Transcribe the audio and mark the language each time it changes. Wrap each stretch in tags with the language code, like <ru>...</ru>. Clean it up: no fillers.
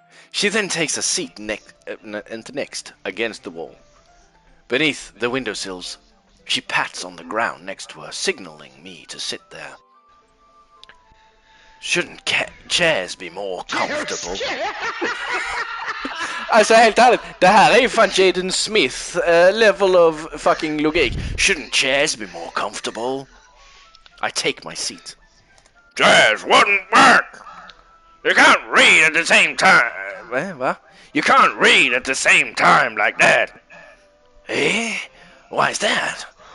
<en>She then takes a seat next against the wall. Beneath the windowsills, she pats on the ground next to her, signaling me to sit there. Shouldn't chairs be more comfortable?</en> <sv>Alltså helt ärligt, det här är ju fan Jaden Smith</sv> <en>level of fucking</en> <sv>logik.</sv> <en>Shouldn't chairs be more comfortable? I take my seat. Chairs wouldn't work. You can't read at the same time. What? You can't read at the same time like that. Eh? Why is that?</en>